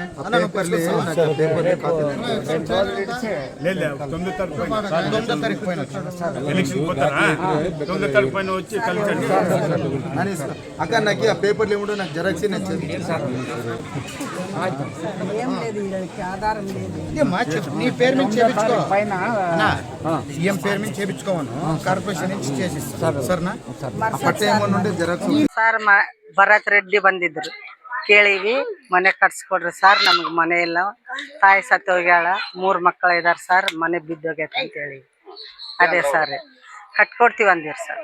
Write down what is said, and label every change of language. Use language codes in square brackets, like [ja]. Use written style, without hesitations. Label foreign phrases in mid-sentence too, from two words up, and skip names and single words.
[te] 9 తారీఖు పైన అక్క నాకు ఆ పేపర్లు ఏమిటో నాకు జెరాక్స్ ఏం లేదు, వీళ్ళకి ఆధారం లేదు. నీ పేరు మీద చేపించుకో. సీఎం పేరు మీద చేపించుకోవను, ಕಾರ್ಪೊರೇಷನ್ నుంచి చేసిస్తాను. సరేನಾ? పట్ట ఏమన్ను ఉంటే జెరాక్స్. [kn] ಸರ್ ಭರತ್ ರೆಡ್ಡಿ ಬಂದಿದ್ರು, ಕೇಳಿವಿ ಮನೆ ಕಟ್ಸ್ಕೊಡ್ರಿ ಸರ್, ನಮ್ಗೆ ಮನೆ ಇಲ್ಲ, ತಾಯಿ ಸತ್ತು ಹೋಗ್ಯಾಳ, 3 ಮಕ್ಕಳು ಇದಾರೆ ಸರ್, ಮನೆ ಬಿದ್ದೋಗೈತೆ ಅಂತ ಹೇಳಿ. ಅದೇ ಸರ್ ಕಟ್ಕೊಡ್ತೀವಿ ಅಂದಿರಿ ಸರ್.